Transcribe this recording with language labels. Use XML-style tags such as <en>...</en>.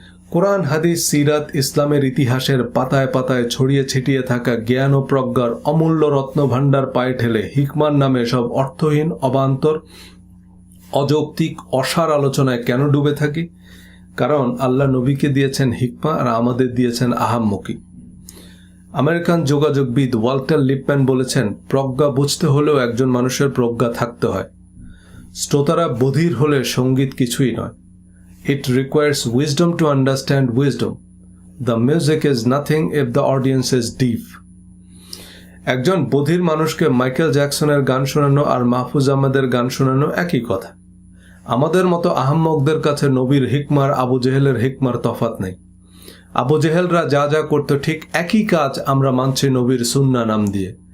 <bn>কোরআন, হাদিস, সিরাত, ইসলামের ইতিহাসের পাতায় পাতায় ছড়িয়ে ছিটিয়ে থাকা জ্ঞান ও প্রজ্ঞার অমূল্য রত্নভাণ্ডার পায়ে ঠেলে হিকমার নামে সব অর্থহীন, অবান্তর, অযৌক্তিক, অসার আলোচনায় কেন ডুবে থাকি? কারণ আল্লাহ নবীকে দিয়েছেন হিকমা আর আমাদের দিয়েছেন আহাম্মকি। আমেরিকান যোগাযোগবিদ ওয়াল্টার লিপম্যান বলেছেন, প্রজ্ঞা বুঝতে হলেও একজন মানুষের প্রজ্ঞা থাকতে হয়। শ্রোতারা বধির হলে সঙ্গীত কিছুই নয়।</bn> <en>It requires wisdom to understand wisdom. The music is nothing if the audience is deaf.</en> <bn>একজন বধির মানুষকে মাইকেল জ্যাকসনের গান শোনানো আর মাহফুজ আহমেদের গান শোনানো একই কথা। আমাদের মতো আহাম্মকদের কাছে নবীর হিকমার আবু জেহেলের হিকমার তফাৎ নেই। আবু জেহেলরা যা যা করত ঠিক একই কাজ আমরা মানছি নবীর সুন্নাহ নাম দিয়ে।</bn>